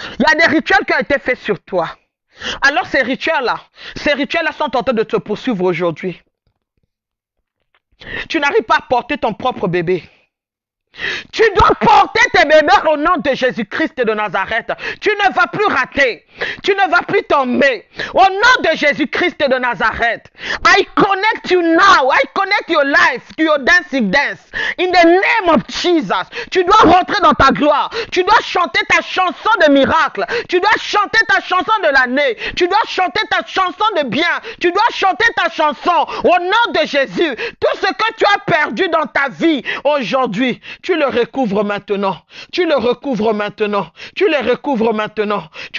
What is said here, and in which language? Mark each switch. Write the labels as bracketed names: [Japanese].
[French] Il y a des rituels qui ont été faits sur toi. Alors ces rituels-là sont en train de te poursuivre aujourd'hui. Tu n'arrives pas à porter ton propre bébé. Tu dois porter tes bébés au nom de Jésus-Christ de Nazareth. Tu ne vas plus rater. Tu ne vas plus tomber. Au nom de Jésus-Christ de Nazareth. [English] I connect you now. I connect your life to your dancing dance. In the name of Jesus. [French] Tu dois rentrer dans ta gloire. Tu dois chanter ta chanson de miracle. Tu dois chanter ta chanson de l'année. Tu dois chanter ta chanson de bien. Tu dois chanter ta chanson au nom de Jésus. Tout ce que tu as perdu dans ta vie aujourd'hui, tu le recouvres maintenant. Tu le recouvres maintenant. Tu le recouvres maintenant. Tu